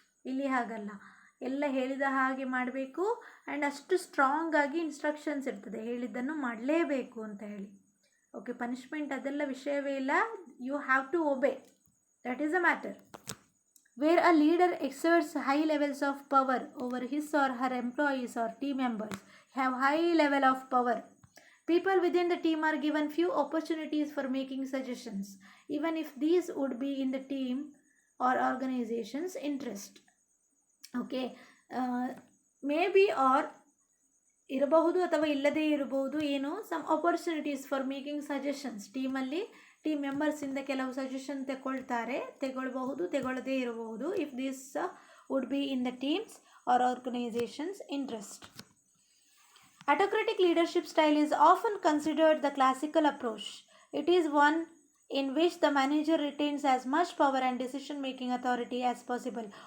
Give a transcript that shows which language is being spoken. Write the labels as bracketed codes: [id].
[kn] ಇಲ್ಲಿ ಹಾಗಲ್ಲ, ಎಲ್ಲ ಹೇಳಿದ ಹಾಗೆ ಮಾಡಬೇಕು. ಆ್ಯಂಡ್ ಅಷ್ಟು ಸ್ಟ್ರಾಂಗ್ ಆಗಿ ಇನ್ಸ್ಟ್ರಕ್ಷನ್ಸ್ ಇರ್ತದೆ, ಹೇಳಿದ್ದನ್ನು ಮಾಡಲೇಬೇಕು ಅಂತ ಹೇಳಿ. [en] okay, [kn] ಪನಿಷ್ಮೆಂಟ್ ಅದೆಲ್ಲ ವಿಷಯವೇ ಇಲ್ಲ. [en] You have to obey, that is a matter. Where a leader exerts high levels of power over his or her employees or team members have high level of power. People within the team are given few opportunities for making suggestions, even if these would be in the team or organization's interest. Okay, maybe or [kn] ಇರಬಹುದು ಅಥವಾ ಇಲ್ಲದೇ ಇರಬಹುದು, ಏನು [en] Some opportunities for making suggestions. [kn] ಟೀಮಲ್ಲಿ team ಮೆಂಬರ್ಸಿಂದ ಕೆಲವು suggestion ತಗೊಳ್ಬಹುದು, ತಗೊಳ್ಳದೇ ಇರಬಹುದು. [en] If this would be in the team's or organization's interest. Autocratic leadership style is often considered the classical approach. It is one in which the manager retains as much power and decision making authority as possible.